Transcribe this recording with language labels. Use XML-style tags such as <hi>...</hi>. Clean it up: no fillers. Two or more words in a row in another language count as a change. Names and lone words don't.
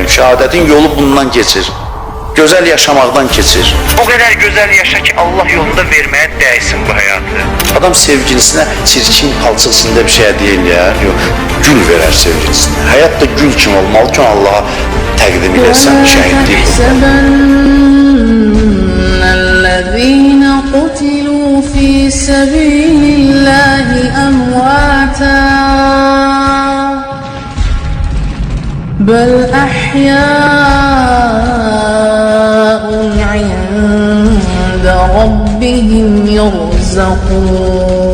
<az>Şəhadətin yolu bundan keçir. Gözəl yaşamaqdan keçir. O qədər gözəl yaşa ki, Allah yolunda verməyə dəysin bu həyatı. Adam sevgilisinə çirkin, palçıq içində bir şey hədiyyə eləyər, yox, gül verər sevgilisinə. Həyat da gül kimi olmalı ki, Allaha təqdim edərsən şəhidlik.</az> <ar>الذين قتلوا في سبيل الله أمواتا بل أحياء عند ربهم يرزقون</ar>